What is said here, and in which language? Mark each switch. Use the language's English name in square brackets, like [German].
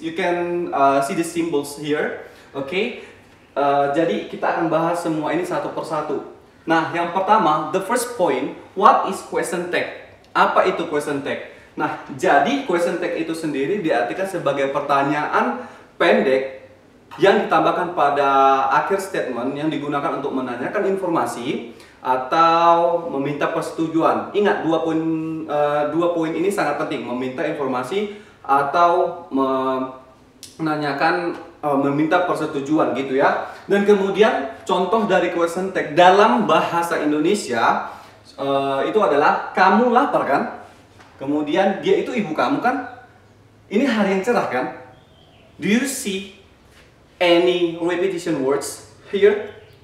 [English] You can see the symbols here. Okay. [Indonesian] Jadi kita akan bahas semua ini satu persatu. Nah, yang pertama, [English] the first point, what is question tag? [Indonesian] Apa itu question tag? Nah, jadi question tag itu sendiri diartikan sebagai pertanyaan pendek yang ditambahkan pada akhir statement yang digunakan untuk menanyakan informasi atau meminta persetujuan. Ingat, dua poin ini sangat penting, meminta informasi atau menanyakan meminta persetujuan gitu ya. Dan kemudian contoh dari question tag dalam bahasa Indonesia itu adalah kamu lapar kan? Kemudian dia itu ibu kamu kan? Ini hari yang cerah kan? [English] Do you see any repetition words here?